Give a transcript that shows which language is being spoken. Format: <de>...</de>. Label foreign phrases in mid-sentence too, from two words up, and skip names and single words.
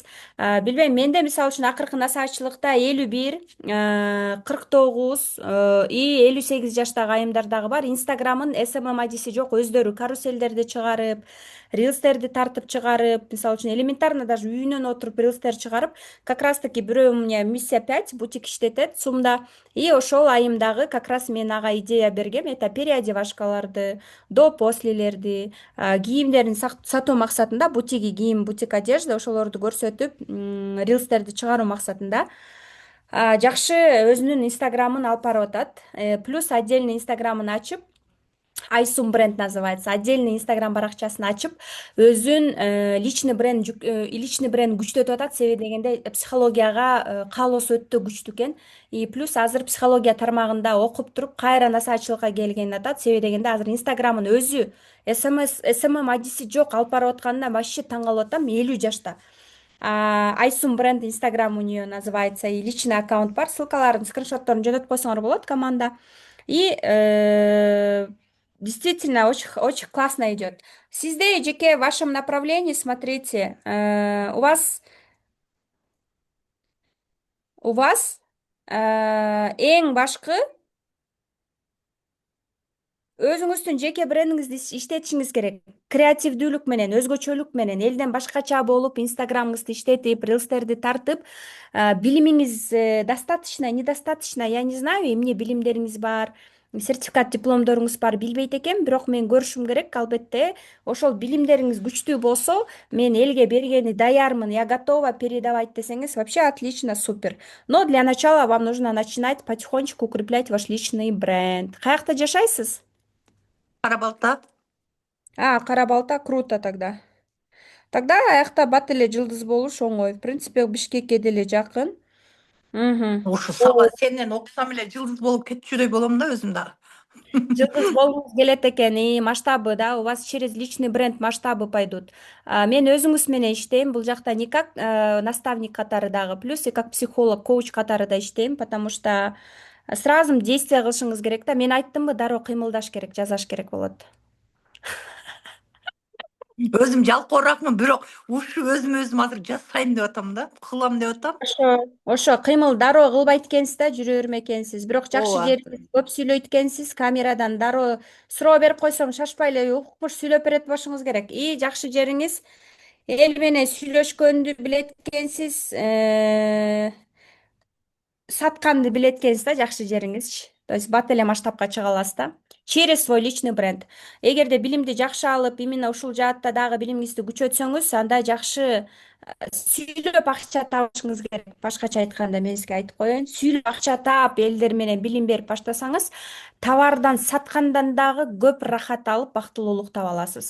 <ky>Билбейм, менде мисалы үчүн акыркы насаачылыкта 51, 49 и 58 жаштагы айымдар дагы бар. Инстаграмын СММ адиси жок, өздөрү каруселдерди чыгарып, рилстерди тартып чыгарып, мисалы үчүн</ky> <ru>элементарно даже</ru> <ky>үйүнөн отуруп рилстер чыгарып,</ky> <ru>как раз таки</ru> <ky>бирөө</ky> <ru>у меня миссия</ru> <ky>5 бутик иштетет Сумда, и ошол айымдагы</ky> <ru>как раз</ru> <ky>мен ага идея бергем, это переодевашкаларды, до послелерди, кийимдерин сатуу максатында, бутиги кийим,</ky> <ru>бутик одежда,</ru> <ky>ошолорду көрсөтүп, рилстерди чыгаруу максатында жакшы өзүнүн инстаграмын алып барып атат.</ky> <ru>Плюс отдельный</ru> <ky>инстаграмын ачып, Айсум</ky> <ru>бренд называется.</ru> <ky>Отдельный инстаграм баракчасын ачып, өзүн</ky> <ru>личный бренд</ru> <ky>күчтөтүп атат. Себеби дегенде психологияга каалоосу өтө күчтүү экен.</ky> <ru>И плюс</ru> <ky>азыр психология тармагында окуп туруп кайра насаачылыкка келгенин атат. Себеби дегенде азыр инстаграмын өзү СММ адиси жок алып барып атканына вообще таң калып атам. 50 жашта. Айсум бренд</ky> <ru>инстаграм у нее называется, и личный аккаунт</ru> <ky>бар. Ссылкаларын, скриншотторун жөнөтүп койсоңор болот, команда.</ky> <ru>И действительно очень классно идет.</ru> <ky>Сизде жеке</ky> <ru>в вашем направлении, смотрите, у вас</ru> <ky>эң башкы өзүңүздүн жеке брендиңизди иштетишиңиз керек. Креативдүүлүк менен, өзгөчөлүк менен, элден башкача болуп, инстаграмыңызды иштетип, рилстерди тартып, билимиңиз</ky> <ru>достаточно, недостаточно, я не знаю,</ru> <ky>эмне билимдериңиз бар, сертификат, дипломдоруңуз бар, билбейт экенмин, бирок мен көрүшүм керек, албетте. Ошол билимдериңиз күчтүү болсо, мен элге бергени даярмын,</ky> <ru>я готова передавать</ru> <ky>десеңиз,</ky> <ru>вообще отлично, супер. Но для начала вам нужно начинать потихонечку укреплять ваш личный бренд.</ru> <ky>Каякта жашайсыз? Кара балта. Кара балта,</ky> <ru>круто тогда.</ru> <ky>Тогда аякта бат эле жылдыз болуш оңой.</ky> <ru>В принципе,</ru> <ky>Бишкекке деле жакын. Мгм. Ушу саба сенден окусам эле жылдыз болуп кетчүдөй болом да өзүм дагы. Жылдыз болгуңуз келет экен,</ky> <ru>и масштабы, да, у вас через личный бренд масштабы пойдут.</ru> <ky>Мен өзүңүз менен иштейм, бул жакта</ky> <ru>не как наставник</ru> <ky>катары дагы,</ky> <ru>плюс и как психолог, коуч</ru> <ky>катары да иштейм,</ky> <ru>потому что сразу действие</ru> <ky>кылышыңыз керек да. Мен айттымбы, дароо кыймылдаш керек, жасаш керек болот. Өзүм жалкооракмын, бирок ушу өзүм азыр жасайм деп атам да, кылам деп атам. Ошо кыймыл дароо кылбайт экенсиз да, жүрө берме экенсиз. Бирок жакшы Ооба. жериңиз көп сүйлөйт экенсиз, камерадан дароо суроо берип койсоң шашпай эле укмуш сүйлөп берет болушуңуз керек. И жакшы жериңиз эл менен сүйлөшкөндү билет экенсиз, сатканды билет экенсиз да, жакшы жериңизчи.</ky> <ru>То есть</ru> <ky>бат эле масштабка чыга аласыз да.</ky> <ru>Через свой личный бренд.</ru> <ky>Эгерде билимди жакшы алып, именно ушул жаатта дагы билимиңизди күчөтсөңүз, анда жакшы сүйлөп акча табышыңыз керек. Башкача айтканда мен сизге айтып коеюн. Сүйлөп акча таап, элдер менен билим берип баштасаңыз, товардан саткандан дагы көп рахат алып, бактылуулук таба аласыз.</ky>